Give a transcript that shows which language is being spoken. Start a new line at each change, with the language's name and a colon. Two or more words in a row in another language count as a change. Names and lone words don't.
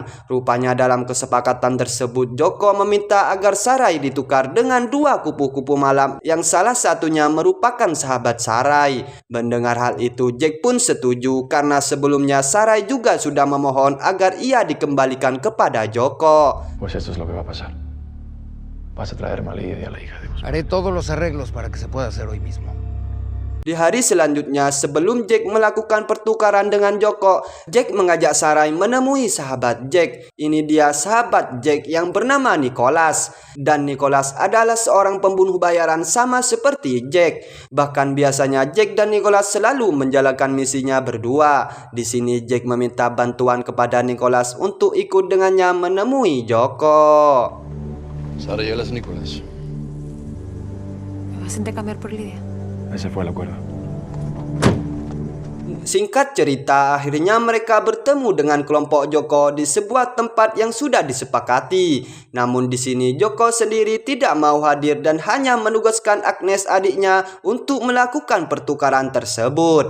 Indonesian: Rupanya dalam kesepakatan tersebut, Joko meminta agar Sarai ditukar dengan 2 kupu-kupu malam yang salah satunya merupakan sahabat Sarai. Mendengar hal itu, Jack pun setuju karena sebelumnya Sarai juga sudah memohon agar ia dikembalikan kepada Joko.
Spanish: Pues esto es lo que va a pasar. Vas a traerme a Lidia y a la hija de Guzmán. Haré todos los arreglos para que se pueda hacer hoy mismo.
Indonesian: Di hari selanjutnya, sebelum Jack melakukan pertukaran dengan Joko, Jack mengajak Sarai menemui sahabat Jack. Ini dia sahabat Jack yang bernama Nicholas. Dan Nicholas adalah seorang pembunuh bayaran sama seperti Jack. Bahkan biasanya Jack dan Nicholas selalu menjalankan misinya berdua. Di sini Jack meminta bantuan kepada Nicholas untuk ikut dengannya menemui Joko.
Spanish: Sara, ¿ya hablas, Nicolás? ¿Me vas a intercambiar por Lidia? Ese fue el acuerdo.
Indonesian: Singkat cerita, akhirnya mereka bertemu dengan kelompok Joko di sebuah tempat yang sudah disepakati. Namun di sini Joko sendiri tidak mau hadir dan hanya menugaskan Agnes adiknya untuk melakukan pertukaran tersebut.